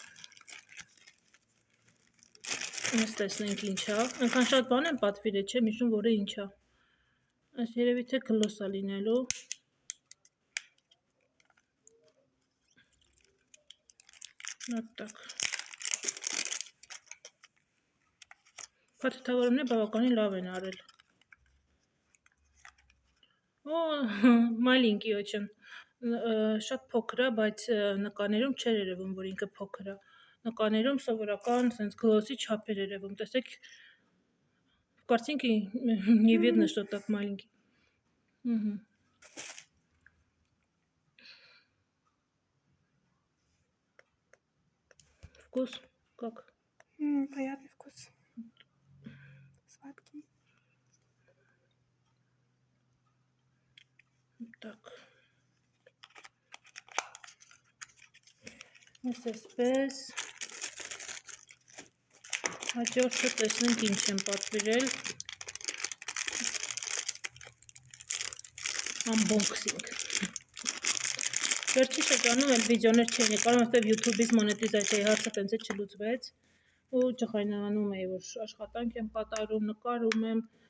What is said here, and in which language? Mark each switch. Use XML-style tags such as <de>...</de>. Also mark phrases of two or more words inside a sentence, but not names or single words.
<hy>ես տեսնենք ինչա, այնքան շատ բան եմ պատվիրել, չեմ հիշում, որը ինչա։ Այս երևի թե գլոս է լինելու։</hy> <ru>Вот так.</ru> <hy>Փաթեթավորումները բավականին լավ են արել։ Օ,</hy> <ru>maленький очень.</ru> <hy>Շատ փոքր է, բայց նկարներում չէր երևում, որ ինքը փոքր է։ Նկարներում սովորական sense գլոսի չափեր երևում։ Տեսեք,</hy> <ru>в картинке не видно, что так маленький. Вкус как? Приятный вкус. Сладкий. Так.</ru> <hy>Այսպես հաջորդը տեսնենք ինչ եմ պատվիրել։ Unboxing։ Վերջի շրջանում էլ վիդեոներ չէի նկարում, որտեղ YouTube-ից մոնետիզացիայի հարցը տենց է չլուծվեց ու ջղայնանում էի, որ աշխատանք եմ կատարում, նկարում եմ,</hy>